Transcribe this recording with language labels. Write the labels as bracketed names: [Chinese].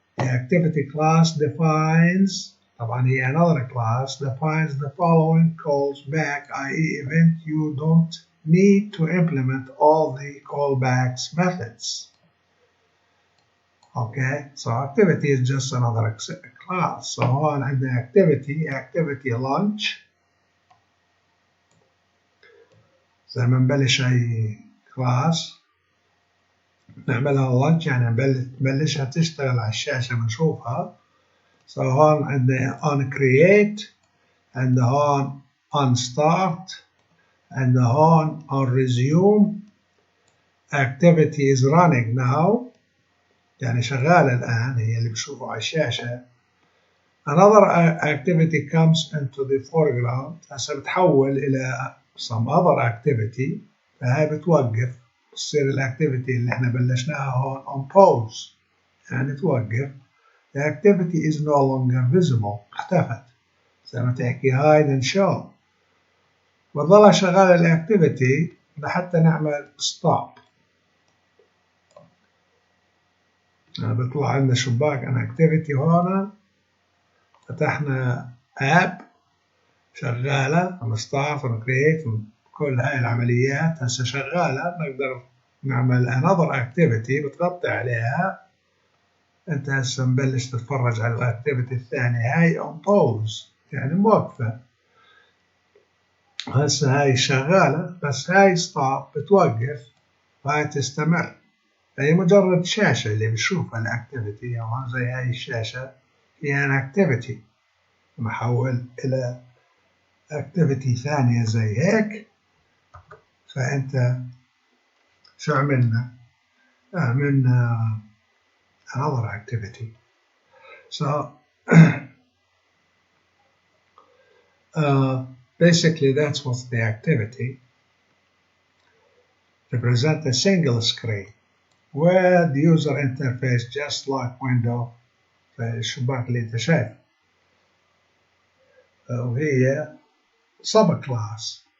[English] The activity class defines, [Arabic] طبعا هي [English] another class, defines the following calls back, i.e. event you don't need to implement all the callbacks methods. Okay, so activity is just another class. So on the activity launch. [Arabic] زي ما نبلش أي كلاس نعملها launch، يعني نبلشها تشتغل على الشاشة بنشوفها. [English] So [Arabic] هون عندنا [English] on create and on start and on resume. Activity is running now، [Arabic] يعني شغالة الآن، هي اللي بشوفه على الشاشة. [English] Another activity comes into the foreground، [Arabic] هسه بتحول إلى [English] some other activity، [Arabic] فهي بتوقف، بتصير الاكتيفيتي اللي احنا بلشناها هون on pause، يعني توقف. [English] The activity is no longer visible، [Arabic] اختفت، زي ما تحكي [English] hide and show. [Arabic] وظلها شغالة الاكتيفيتي لحتى نعمل stop. بيطلع عندنا شباك عن activity هون، فتحنا app شغالة start create كل هاي العمليات هسه شغالة. نقدر نعمل [English] another activity [Arabic] بتغطي عليها. انت هسه مبلش تتفرج على الاكتيفيتي الثانية، هاي on pause يعني موقفة. هسه هاي شغالة بس هاي stop بتوقف وهاي تستمر. هي مجرد شاشة اللي بشوفها الاكتيفيتي، أو زي هاي الشاشة هي an activity محول إلى activity ثانية زي هيك. فأنت شو عملنا؟ عملنا [English] another activity. So basically that's what's the activity. Represent a single screen with the user interface just like window، [Arabic] الشباك اللي انت شايفه، وهي [English] subclass